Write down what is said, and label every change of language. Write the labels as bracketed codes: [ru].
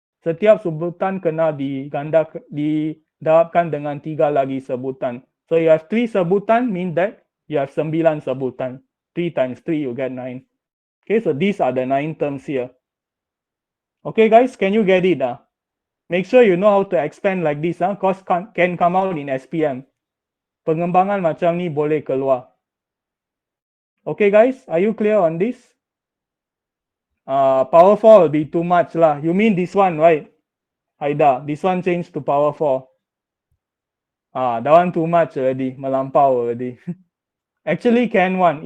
[ms] Setiap sebutan kena didarabkan dengan 3 lagi sebutan. [en] So you have 3 sebutan, mean that you have 9 sebutan. 3 times 3 you get 9. Okay, so these are the 9 terms here. Okay guys, can you get it? Make sure you know how to expand like this, cause can come out in SPM. [ms] Pengembangan macam ni boleh keluar. [en] Okay guys, are you clear on this? Power 4 will be too much lah. You mean this one, right? Haida, this one changed to power 4. That one too much already, melampau already. Actually can one.